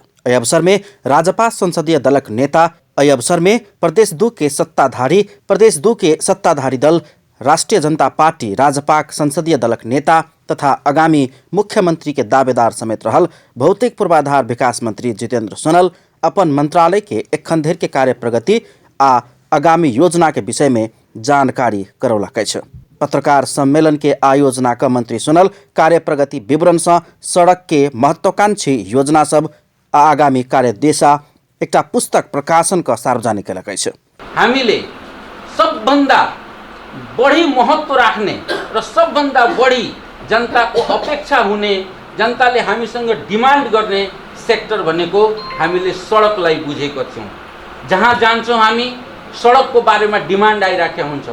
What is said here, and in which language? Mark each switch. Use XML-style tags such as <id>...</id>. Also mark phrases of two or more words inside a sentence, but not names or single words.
<mai>एहि अवसर में राजपा संसदीय दलक नेता प्रदेश 2 के सत्ताधारी दल राष्ट्रीय जनता पार्टी राजपाक संसदीय दलक नेता तथा आगामी मुख्यमंत्री के दावेदार समेत रहल भौतिक पूर्वाधार विकास मंत्री जितेंद्र सोनल अपन मंत्रालय के एखन धरि के कार्य प्रगति आ आगामी योजना के विषय में जानकारी करौलक अछि। पत्रकार सम्मेलन के आयोजना का मंत्री सोनल कार्य प्रगति विवरण से सड़क के महत्वाकांक्षी योजना सब आ आगामी कार्य दिशा एकटा पुस्तक प्रकाशन का सार्वजनिक कयलक अछि।</mai> <ne>हामीले सबभन्दा बढी महत्व राख्ने र सबभन्दा बढी जनताको अपेक्षा हुने, जनताले हामीसँग डिमान्ड गर्ने सेक्टर भनेको हामीले सडकलाई बुझेको छौं। जहाँ जान्छौं हामी सडकको बारेमा डिमान्ड आइराखेको हुन्छ।</ne>